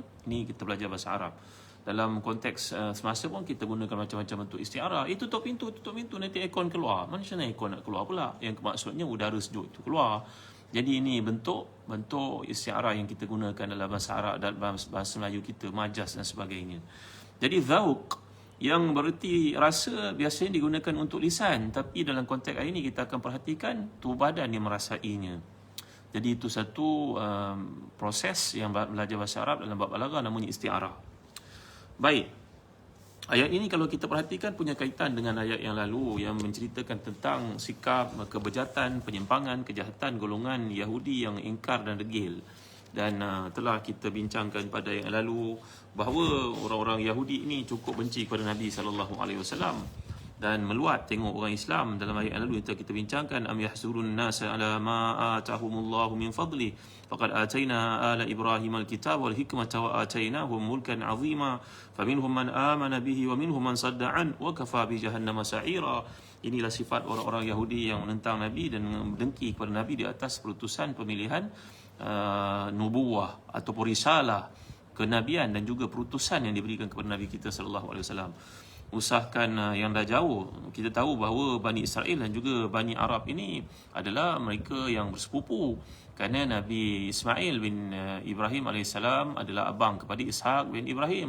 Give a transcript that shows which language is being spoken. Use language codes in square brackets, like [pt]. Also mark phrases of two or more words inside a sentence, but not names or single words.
[ms] Ini kita belajar bahasa Arab. Dalam konteks semasa pun kita gunakan macam-macam bentuk isti'arah. Tutup pintu, nanti aircon keluar. Macam mana aircon nak keluar pula? Yang maksudnya udara sejuk itu keluar. Jadi ini bentuk isti'arah yang kita gunakan dalam bahasa Arab dan bahasa Melayu kita, majas dan sebagainya. Jadi zauq yang bererti rasa biasanya digunakan untuk lisan, tapi dalam konteks ini kita akan perhatikan tubuh badan yang merasainya. Jadi itu satu proses yang belajar bahasa Arab dalam bab balaghah namanya isti'arah. Baik. Ayat ini kalau kita perhatikan punya kaitan dengan ayat yang lalu yang menceritakan tentang sikap kebejatan, penyimpangan, kejahatan golongan Yahudi yang ingkar dan degil. Dan telah kita bincangkan pada yang lalu bahawa orang-orang Yahudi ini cukup benci kepada Nabi SAW dan meluat tengok orang Islam. Dalam ayat yang lalu kita bincangkan, [ar] أم يحسدون الناس على ما آتاهم الله من فضل فقد آتينا آل إبراهيم الكتاب والحكمة وآتيناهم ملكا عظيما فمنهم من آمن به ومنهم من صد عن وكفى بجهنم سعيرا. [ms] Inilah sifat orang-orang Yahudi yang menentang Nabi dan mendengki kepada Nabi di atas perutusan pemilihan nubuwah ataupun risalah, kenabian dan juga perutusan yang diberikan kepada Nabi kita [ar] صلى الله عليه وسلم. [ms] Usahakan yang dah jauh, kita tahu bahawa Bani Israel dan juga Bani Arab ini adalah mereka yang bersepupu, kerana Nabi Ismail bin Ibrahim AS adalah abang kepada Ishaq bin Ibrahim.